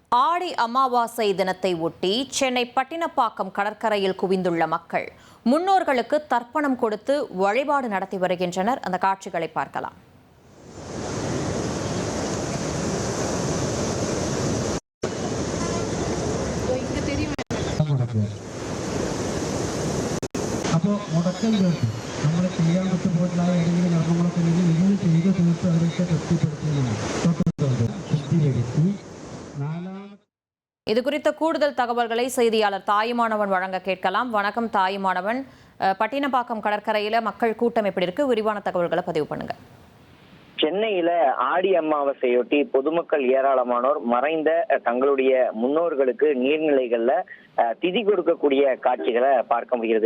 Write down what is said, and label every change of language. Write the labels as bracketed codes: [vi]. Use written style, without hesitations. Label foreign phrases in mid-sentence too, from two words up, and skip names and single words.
[ta] ஆடி அமாவாசை தினத்தை ஒட்டி சென்னை பட்டினப்பாக்கம் கடற்கரையில் குவிந்துள்ள மக்கள் முன்னோர்களுக்கு தர்ப்பணம் கொடுத்து வழிபாடு நடத்தி வருகின்றனர். அந்த காட்சிகளை பார்க்கலாம். [ml] അപ്പോൾ മുടക്കം ചേർത്ത് നമ്മൾ ചെയ്യാൻ പറ്റുമ്പോഴുള്ള ഏതെങ്കിലും കർമ്മങ്ങളൊക്കെ ഉണ്ടെങ്കിൽ ഇങ്ങനെ ചെയ്ത് തീർത്ത് അവരൊക്കെ തൃപ്തിപ്പെടുത്തുന്നതാണ്. ശുദ്ധീകരിച്ച് [ta] இது குறித்த கூடுதல் தகவல்களை செய்தியாளர் தாயுமானவன் வழங்க கேட்கலாம். வணக்கம் தாயுமானவன், பட்டினப்பாக்கம் கடற்கரையில மக்கள் கூட்டம் எப்படி இருக்கு? விரிவான தகவல்களை பதிவு பண்ணுங்க. சென்னையில ஆடி அமாவாசையொட்டி பொதுமக்கள் ஏராளமானோர் மறைந்த தங்களுடைய முன்னோர்களுக்கு நீர்நிலைகள்ல திதி கொடுக்கக்கூடிய காட்சிகளை பார்க்க முடிகிறது.